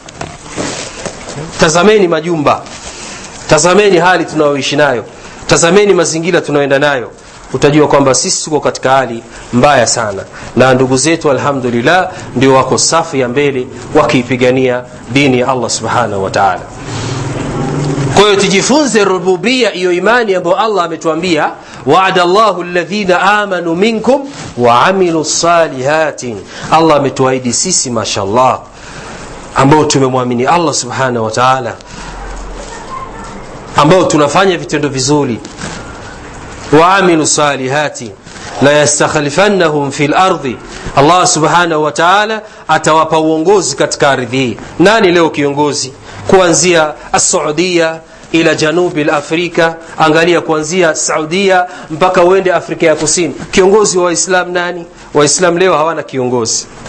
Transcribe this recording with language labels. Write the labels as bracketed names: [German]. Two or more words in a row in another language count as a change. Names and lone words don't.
[Swahili] Tazameni majumba, tazameni hali tunayoishi nayo, tazameni mazingira tunayoenda nayo, utajua kwamba sisi tuko katika hali mbaya sana, na ndugu zetu alhamdulillah ndio wako safu ya mbele wakiipigania dini ya Allah [Arabic] سبحانه وتعالى. [Swahili] Kwa hiyo tujifunze rububia, hiyo imani ambayo Allah ametuambia [Arabic] وعد الله الذين آمنوا منكم وعملوا الصالحات. [Swahili] Allah ametuahidi sisi mashallah ambao tumemwamini Allah [Arabic] سبحانه وتعالى, [Swahili] ambao tunafanya vitendo vizuri, [Arabic] وعملوا الصالحات لا يستخلفنهم في الارض. [Swahili] Allah [Arabic] سبحانه وتعالى [Swahili] atawapa uongozi katika ardhi. Nani leo kiongozi? Kuanzia Saudia [Arabic] إلى جنوبي [Swahili] Afrika, angalia kuanzia Saudia mpaka uende Afrika ya Kusini, kiongozi wa Waislamu nani? Waislamu leo hawana kiongozi.